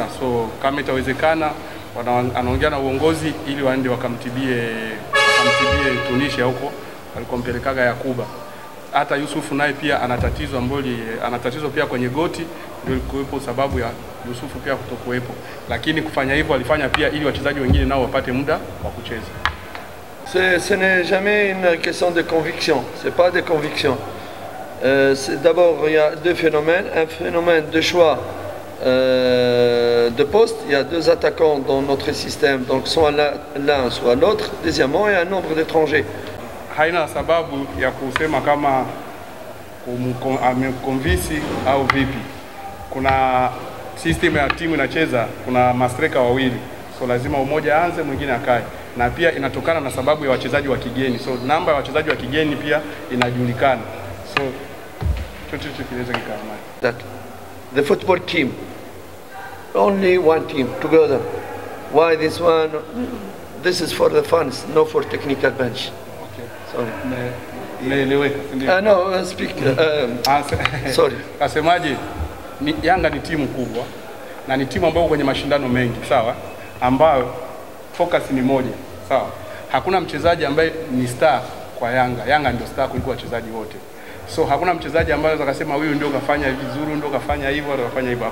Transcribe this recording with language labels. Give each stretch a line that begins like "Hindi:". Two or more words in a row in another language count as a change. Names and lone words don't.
Swahili: So kama itawezekana anaongea na uongozi ili waende wakamtibie Tunisia huko walikompelekaga Yakuba. Hata Yusufu naye pia ana tatizo pia kwenye goti, ndio kuwepo sababu ya Yusufu pia kutokuwepo. Lakini kufanya hivyo alifanya pia ili wachezaji wengine nao wapate muda wa kucheza.
French: Ce n'est jamais une question de conviction, c'est pas de conviction. D'abord, il y a deux phénomènes. Un phénomène de choix de poste. Il y a deux attaquants dans notre système, donc soit l'un, soit l'autre. Deuxièmement, il y a un nombre d'étrangers.
Swahili: Haina sababu ya kusema kama amekonvinsi au vipi. Kuna system ya timu inacheza, kuna mastreka wawili. So lazima umoja aanze, mwingine akae. Na pia inatokana na sababu ya wachezaji wa kigeni. So namba ya wachezaji wa kigeni pia inajulikana. So chochote kinaweza kikaamua.
English: That the football team, only one team together. Why this one? This is for the fans, not for technical bench. Okay. Sorry. No, speak. Sorry.
Swahili: Kasemaje? Yanga ni timu kubwa na ni timu ambayo kwenye mashindano mengi, sawa? Ambayo focus ni moja, sawa? Hakuna mchezaji ambaye ni star kwa Yanga. Yanga ndio star kuliko wachezaji wote. So hakuna mchezaji ambaye anaweza kusema huyu ndio kafanya vizuri, ndio kafanya hivyo, ndio kafanya hivyo.